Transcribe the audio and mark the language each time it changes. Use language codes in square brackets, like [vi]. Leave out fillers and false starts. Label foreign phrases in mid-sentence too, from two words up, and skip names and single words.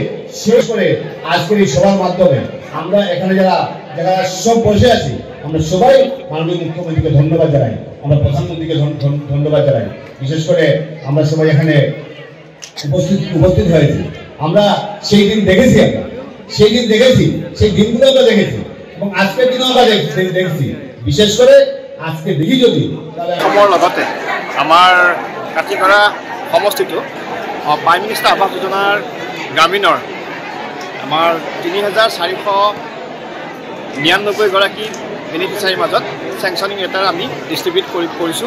[bn] শেষ করে আজকের এই সভার মাধ্যমে আমরা এখানে যারা সব বসে আছি, আমরা সবাই মাননীয় মুখ্যমন্ত্রীকে ধন্যবাদ জানাই, আমরা প্রধানমন্ত্রীকে ধন্যবাদ জানাই। বিশেষ করে আমরা সবাই এখানে উপস্থিত হয়েছি। আমরা সেই দিন দেখেছি, সেই দিনগুলো আমরা দেখেছি এবং আজকের দিনও আমরা দেখছি। বিশেষ করে আজকে দেখি যদি [as] লগতে আমাৰ কাটিগড়া সমষ্টিটো প্ৰাইম মিনিষ্টাৰ আৱাস যোজনাৰ গ্ৰামীণৰ আমাৰ 3,499 গৰাকী বেনিফিচিয়াৰীৰ মাজত [en] sanctioning letter [as] আমি ডিষ্ট্ৰিবিউট কৰিছোঁ।